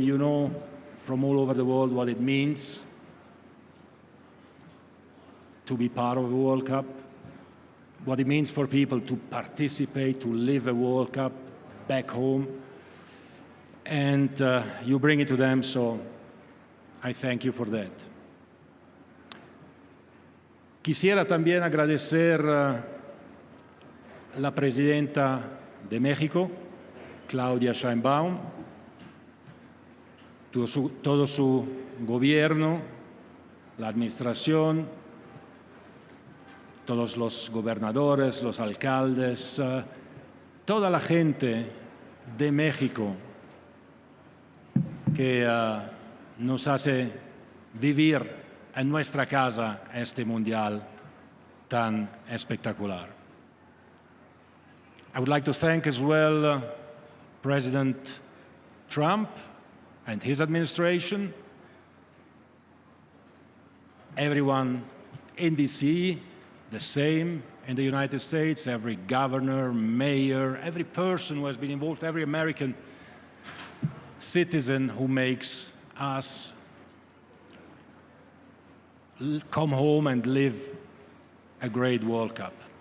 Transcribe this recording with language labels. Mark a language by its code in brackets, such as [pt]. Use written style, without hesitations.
[en] You know from all over the world what it means to be part of a World Cup, what it means for people to participate, to live a World Cup back home. And you bring it to them, so I thank you for that. [es] Quisiera también agradecer la presidenta de México, Claudia Sheinbaum, todo su gobierno, la administración, todos los gobernadores, los alcaldes, toda la gente de México que nos hace vivir en nuestra casa este Mundial tan espectacular. [en] I would like to thank as well President Trump and his administration, everyone in DC, the same in the United States, every governor, mayor, every person who has been involved, every American citizen who makes us come home and live a great World Cup.